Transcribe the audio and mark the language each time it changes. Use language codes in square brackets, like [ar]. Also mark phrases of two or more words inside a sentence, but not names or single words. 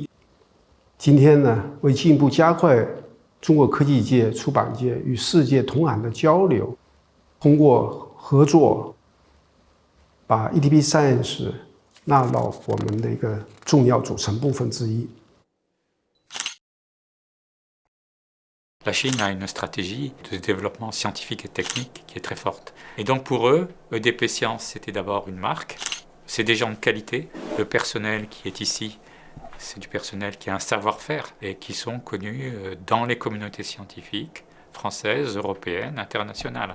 [zh] 今天呢，为进一步加快中国科技界、出版界与世界同行的交流，通过合作，把 EDP Science 纳到我们的一个重要组成部分之一。 [fr] La Chine a une stratégie de développement scientifique et technique qui est très forte. Et donc pour eux, EDP Science, c'était d'abord une marque. C'est des gens de qualité. Le personnel qui est ici, c'est du personnel qui a un savoir-faire et qui sont connus dans les communautés scientifiques françaises, européennes, internationales.